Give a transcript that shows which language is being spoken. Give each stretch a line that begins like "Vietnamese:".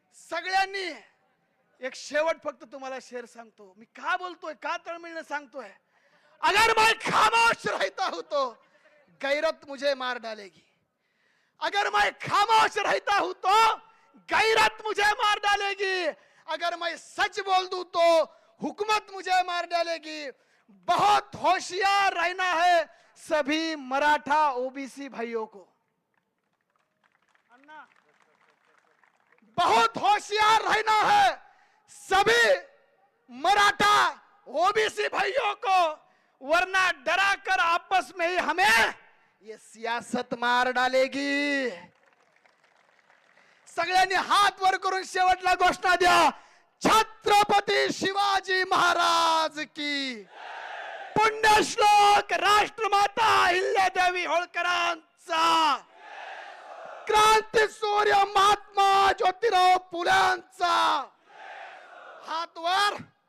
Marathi: सगळ्यांनी एक शेवट फक्त तुम्हाला शेर सांगतो. मी का बोलतोय, का तळमळीने सांगतोय?
Hindi: अगर मैं खामोश रहता हूं तो गैरत मुझे मार डालेगी. अगर मैं खामोश रहता हूं तो गैरत मुझे मार डालेगी. अगर मैं सच बोल दूं तो हुकूमत मुझे मार डालेगी. बहुत होशियार रहना है सभी मराठा ओबीसी भाइयों को. अन्ना, बहुत होशियार रहना है सभी मराठा ओबीसी भाइयों को, वरना डरा कर आपस में ही हमें ये सियासत मार डालेगी.
Marathi: सगळ्यांनी हात वर करून शेवटला घोषणा द्या. छत्रपती शिवाजी महाराज की. पुण्यश्लोक राष्ट्रमाता अहिल्यादेवी होळकरांचा. क्रांती सूर्य महात्मा ज्योतिराव फुल्यांचा. हात वर.